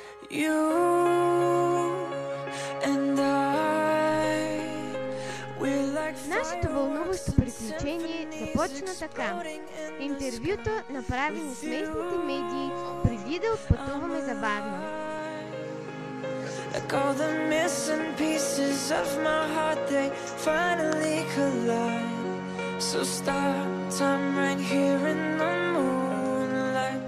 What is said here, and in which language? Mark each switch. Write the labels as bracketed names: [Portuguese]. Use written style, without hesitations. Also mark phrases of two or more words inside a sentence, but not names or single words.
[Bulgarian] Нашето вълнуващо приключение започна така. Интервюта, направени с местните медии преди да отпътуваме за Варна. [English] All the missing pieces of my heart, they finally collide. So start time right here in the moonlight.